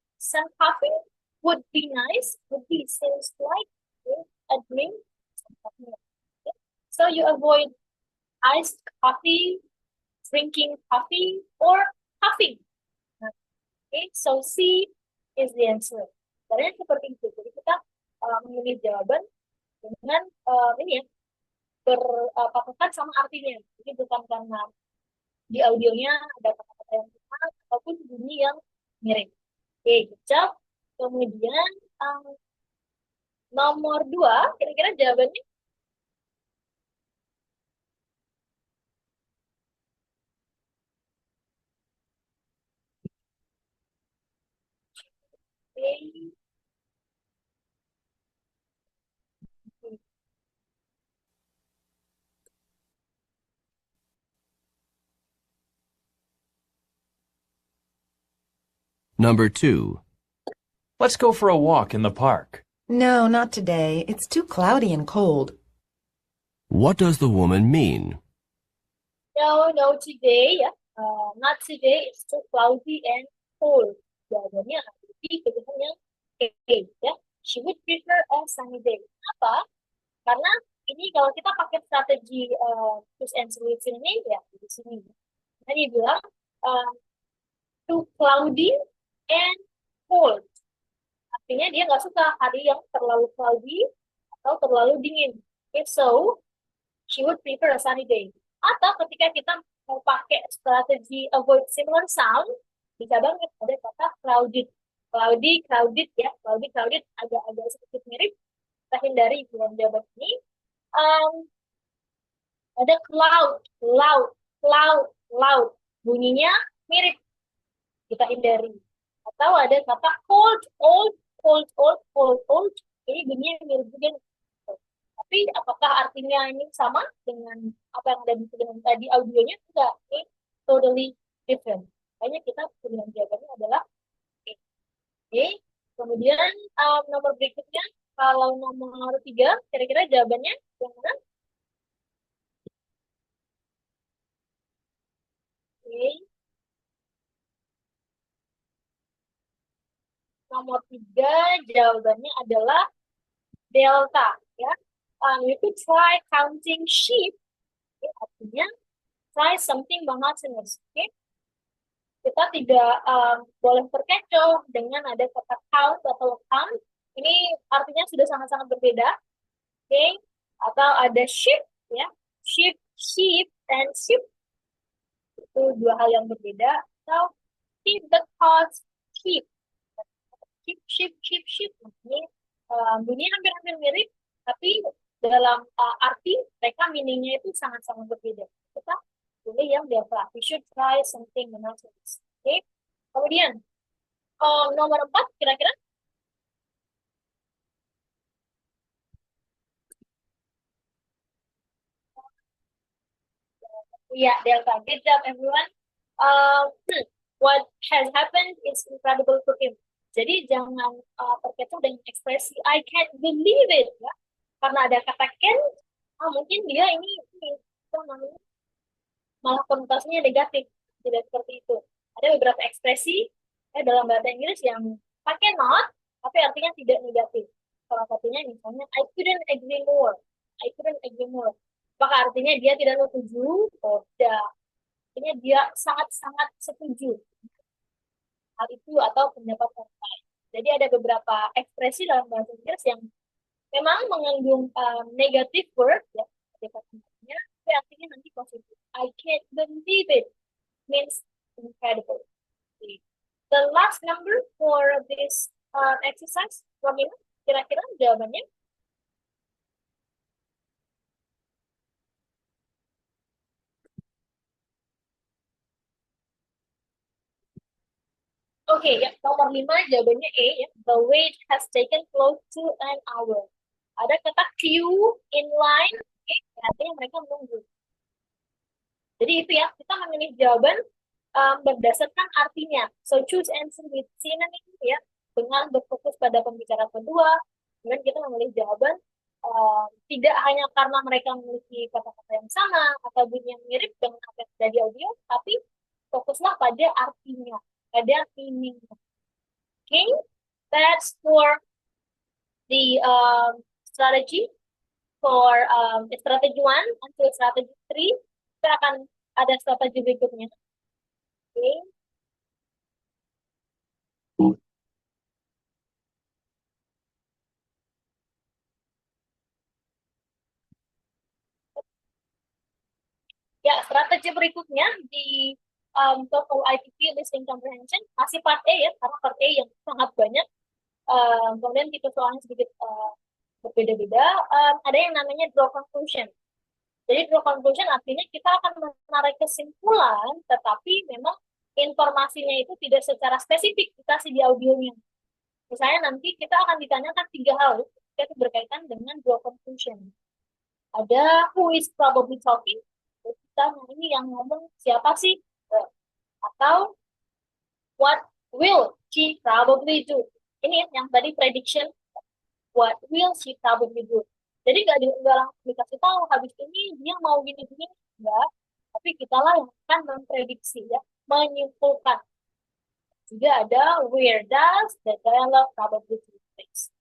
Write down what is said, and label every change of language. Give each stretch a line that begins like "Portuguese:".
English: Some coffee would be nice, would be seems like a drink. Okay. So you avoid iced coffee, drinking coffee, or puffing. Okay, so C is the answer.
Indonesian: Caranya seperti itu. Jadi kita memilih jawaban dengan ini ya berpatokan sama artinya. Jadi bukan karena di audionya ada kata-kata yang sama ataupun bunyi yang mirip. Oke, kecap. Kemudian nomor 2, kira-kira jawabannya? Oke.
English: Number 2. Let's go for a walk in the park. No, not today. It's too cloudy and cold. What does the woman mean? No, today, ya. Not today, it's too cloudy and cold.
Indonesian: jawabannya ada di pilihan yang A, ya.
English: She would prefer a sunny day.
Indonesian: Apa? Karena ini kalau kita pakai strategi
English: choose and select
Indonesian: ini ya di sini. Nah, dia bilang
English: too cloudy and cold.
Indonesian: Artinya dia nggak suka hari yang terlalu cloudy atau terlalu dingin.
English: If so, she would prefer a sunny day.
Indonesian: Atau ketika kita mau pakai strategi
English: avoid similar sound,
Indonesian: bisa banget ada kata crowded. Cloudy, crowded ya. Cloudy, crowded agak-agak sedikit mirip. Kita hindari dalam jawaban ini. Ada cloud, loud, cloud, loud. Bunyinya mirip. Kita hindari. Atau ada kata cold, old, cold, old, cold, old. Ini bunyinya mirip juga. Tapi apakah artinya ini sama dengan apa yang ada di pilihan tadi audionya? Enggak, ini
English: totally different.
Indonesian: Makanya kita pilihan jawabannya adalah A. Oke. Kemudian nomor berikutnya, kalau nomor 3, kira-kira jawabannya yang mana? Oke. Nomor 3 jawabannya adalah delta, ya.
English: You could try counting sheep, ya, artinya try something monotonous.
Indonesian: Okay? Kita tidak boleh terkecoh dengan ada kata count atau count. Ini artinya sudah sangat-sangat berbeda. Okay? Atau ada sheep, ya, sheep, sheep, and sheep itu dua hal yang berbeda.
English: Atau keep the cost sheep, sheep, sheep, sheep, sheep.
Indonesian: Ini bunyi hampir-hampir mirip, tapi dalam arti mereka meaningnya itu sangat-sangat berbeda. Kita pilih yang delta.
English: We should try something monotonous.
Indonesian: Oke. Kemudian nomor 4 kira-kira.
English: Yeah, delta. Good job, everyone. What has happened is incredible for him.
Indonesian: Jadi jangan terkecoh dengan ekspresi
English: I can't believe it,
Indonesian: ya. Karena ada kata can, mungkin dia ini apa namanya, malah konotasinya negatif, tidak seperti itu. Ada beberapa ekspresi dalam bahasa Inggris yang pakai not, tapi artinya tidak negatif. Salah satunya misalnya
English: I couldn't agree more, I couldn't agree more.
Indonesian: Apakah artinya dia tidak setuju? Oh, tidak. Artinya dia sangat-sangat setuju hal itu atau pendapat orang lain. Jadi ada beberapa ekspresi dalam bahasa Inggris yang memang mengandung
English: negative word,
Indonesian: ya, katanya, tapi artinya nanti positif.
English: I can't believe it means incredible. Okay. The last number for this exercise, Romina,
Indonesian: kira-kira jawabannya? Oke, ya, nomor 5 jawabannya E, ya.
English: The wait has taken close to an hour.
Indonesian: Ada kata queue, in line, okay, artinya mereka menunggu. Jadi itu ya, kita memilih jawaban berdasarkan artinya.
English: So choose answer with synonym,
Indonesian: ya, dengan berfokus pada pembicaraan kedua. Kemudian kita memilih jawaban tidak hanya karena mereka memiliki kata-kata yang sama atau bunyi yang mirip dengan apa yang ada di audio, tapi fokuslah pada artinya, pada meaningnya.
English: Okay, that's for the strategy for strategy 1 until strategy 3.
Indonesian: Kita akan ada strategi berikutnya.
English: Okay.
Indonesian: Ya, strategi berikutnya di TOEFL ITP listening comprehension masih part A, ya, karena part A yang sangat banyak. Kemudian tipe soalnya sedikit berbeda-beda. Ada yang namanya draw conclusion. Jadi draw conclusion artinya kita akan menarik kesimpulan, tetapi memang informasinya itu tidak secara spesifik dikasih di audionya. Misalnya nanti kita akan ditanyakan 3 hal yang berkaitan dengan draw conclusion. Ada
English: who is probably talking,
Indonesian: kita ini yang ngomong siapa sih?
English: Atau what will she probably do?
Indonesian: Ini yang tadi
English: prediction, what will she probably do?
Indonesian: Jadi nggak langsung dikasih tahu habis ini dia mau gini-gini, enggak. Tapi kita lah yang akan memprediksi, ya, menyimpulkan. Juga ada
English: where does the dialogue probably take place.